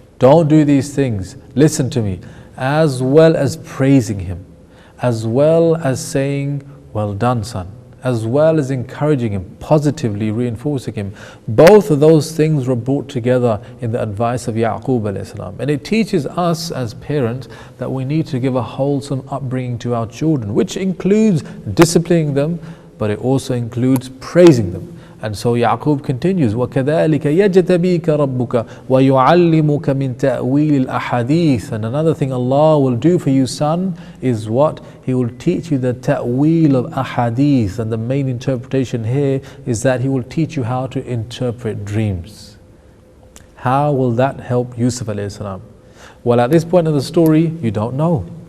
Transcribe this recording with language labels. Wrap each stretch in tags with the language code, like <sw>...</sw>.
<en>Don't do these things. Listen to me. As well as praising him, as well as saying, well done, son, as well as encouraging him, positively reinforcing him. Both of those things were brought together in the advice of Yaqub alayhi salam. And it teaches us as parents that we need to give a wholesome upbringing to our children, which includes disciplining them, but it also includes praising them. And so Yaqub continues,</en> <ar>وَكَذَلِكَ يَجْتَبِيكَ رَبُّكَ وَيُعَلِّمُكَ مِن تَأْوِيلِ الْأَحَادِيثِ.</ar> <en>And another thing Allah will do for you, son, is what? He will teach you the ta'weel of ahadith. And the main interpretation here is that He will teach you how to interpret dreams. How will that help Yusuf alayhi salam? Well, at this point in the story, you don't know.</en>